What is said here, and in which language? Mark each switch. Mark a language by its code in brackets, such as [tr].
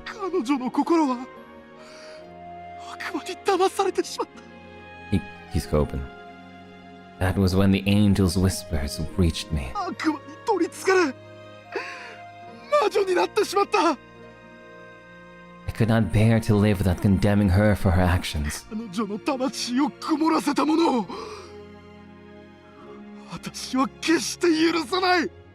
[ja] 彼女の心は悪魔に騙されてしまった。 [en] He's coping. That was when the angel's whispers reached me. [ja] 悪魔に取りつかれ魔女になってしまった。 [en] I could not bear to live without condemning her for her actions. [ja] 彼女の魂を曇らせたものを私は決して許さない。